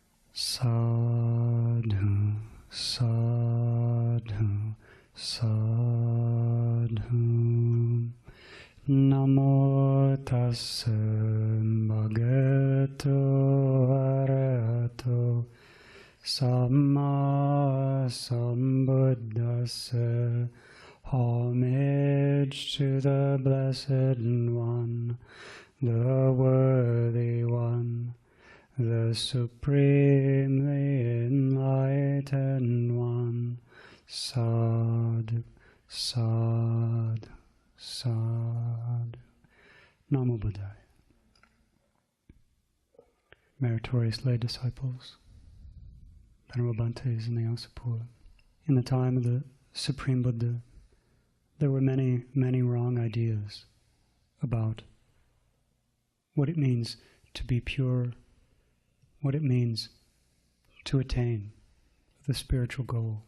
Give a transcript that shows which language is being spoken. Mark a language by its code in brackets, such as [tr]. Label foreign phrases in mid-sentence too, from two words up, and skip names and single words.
[pi] Sadhu, sadhu, sadhu. Namo tassa bhagavato arahato samma sambuddhassa. [en] Homage to the Blessed One, the Worthy One, the Supremely Enlightened One. [pi] Sadhu, sadhu, sadhu. Namo Buddhaya. [en] Meritorious lay disciples, Venerable Bhantes and the Asapura. In the time of the Supreme Buddha, there were many, many wrong ideas about what it means to be pure, what it means to attain the spiritual goal.